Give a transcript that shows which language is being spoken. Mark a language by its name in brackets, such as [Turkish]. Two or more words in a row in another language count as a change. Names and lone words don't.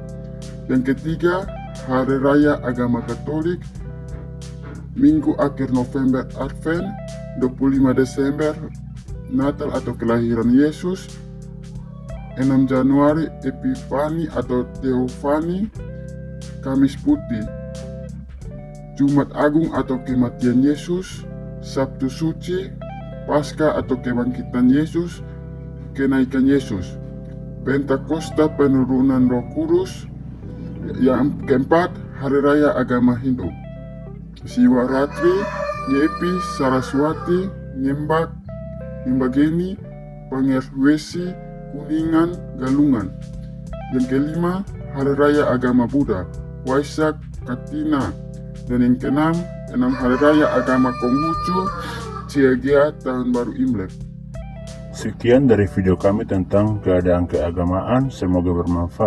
[Indonesian] Yang ketiga, Hari Raya Agama Katolik, Minggu akhir November Advent, 25 Desember Natal atau kelahiran Yesus, 6 Januari Epifani atau Teofani, Kamis Putih, Jumat Agung atau kematian Yesus, Sabtu Suci, Paskah atau kebangkitan Yesus, kenaikan Yesus, Pentakosta penurunan Roh Kudus. Yang keempat, Hari Raya Agama Hindu, Siwaratri, Nyepi, Saraswati, Nyembak, Nimbageni, Pangerwesi, Kuningan, Galungan. Yang kelima, Hari Raya Agama Buddha, Waisak, Katina. Dan yang keenam, 6 Hari Raya Agama Konghucu, Ciagia, Tahun Baru Imlek. Sekian dari video kami tentang keadaan keagamaan. Semoga bermanfaat.